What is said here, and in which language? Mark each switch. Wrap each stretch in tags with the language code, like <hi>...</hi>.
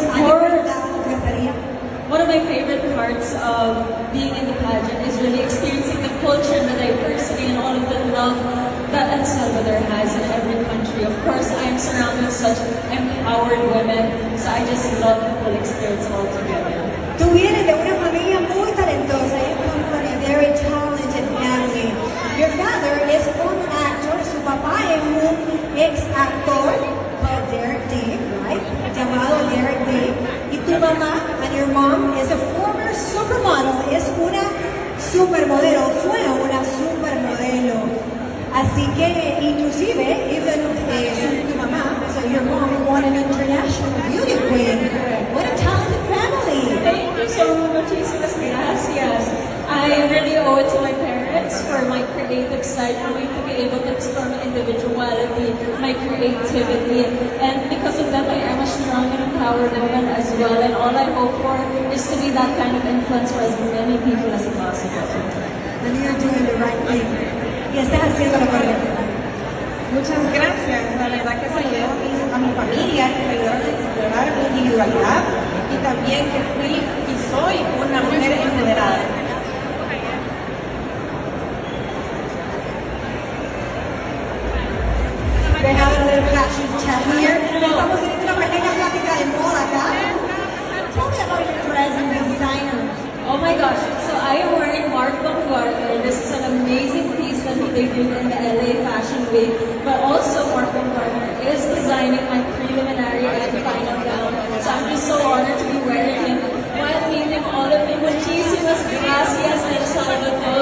<en>of my favorite parts of being in the pageant is really experiencing the culture and the diversity and all of the love that El Salvador has in every country. Of course, I'm surrounded with such empowered women, so I just love the whole experience altogether.</en> <es>Tú vienes de una familia muy talentosa.</es> <en>You come from a very talented family. Your father is</en> <es>un actor. Su papá es un ex-actor, Derek Day, right? Llamado Derek Day. Y tu mamá,</es> <en>and your mom, is a former supermodel.</en> <es>Es una supermodelo. Fue una supermodelo. Así que, inclusive,</es> <en>even</en> <es>tu mamá,</es> <en>so your mom won an international beauty queen. What a talented family! Thank you so much,</en> <es>muchísimas gracias.</es> <en>I really owe it to my parents for my creative side, for me to be able to explore my individuality, my creativity, and because of that, I am a strong and empowered woman as well, and all I hope for is to be that kind of influence for as many people as possible. And you're doing the right thing.</en> <es>Y estás haciendo lo correcto. Muchas gracias, la verdad que se ayudó a mi familia, que me ayudaron a explorar mi individualidad y también que fui y soy una mujer empoderada.</es> <en>They have a little fashion chat here.</en> <es>Estamos teniendo una pequeña plática de moda acá.</es> <en>Tell me about your dress and designer. Oh my gosh, so I am wearing Marc Baumgartner. This is an amazing piece that he debuted in the LA Fashion Week, but also Marc Baumgartner is designing my preliminary and final gown. So I'm just so honored to be wearing him while meeting all of you.</en> <es>Muchísimas gracias, El Salvador.</es>